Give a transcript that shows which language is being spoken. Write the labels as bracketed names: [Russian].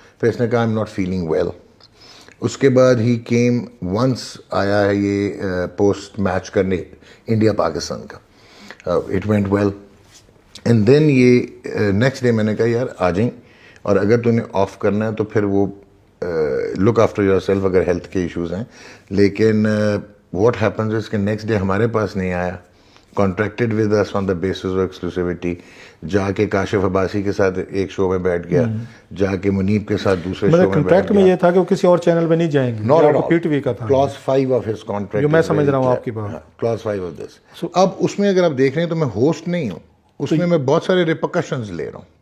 [Urdu] پھر اس نے کہا [English] I am not feeling well. [Urdu] اس کے بعد ہی کیم ونس آیا ہے یہ پوسٹ میچ کرنے انڈیا پاکستان کا. [English] it went well and then [Urdu] یہ نیکسٹ ڈے میں نے کہا یار آ جائیں اور اگر تو نے آف کرنا ہے تو پھر وہ [English] look after yourself [Urdu] اگر ہیلتھ کے ایشوز ہیں. لیکن [English] what happens is [Urdu] کہ نیکسٹ ڈے ہمارے پاس نہیں آیا. [English] Contracted with us on the basis of exclusivity. [Urdu] جا کے کاشف عباسی کے ساتھ ایک شو میں بیٹھ گیا, جا کے منیب کے ساتھ دوسرے شو میں کنٹریکٹ میں یہ تھا کہ وہ کسی اور چینل پہ نہیں جائیں گے. پی ٹی وی کا تھا [English] clause 5 of his contract [Urdu] جو میں سمجھ رہا ہوں آپ کی بات. [English] Clause 5 of this. [Urdu] اب اس میں اگر آپ دیکھ رہے ہیں تو میں ہوسٹ نہیں ہوں, اس میں بہت سارے ریپرکشنز لے رہا ہوں.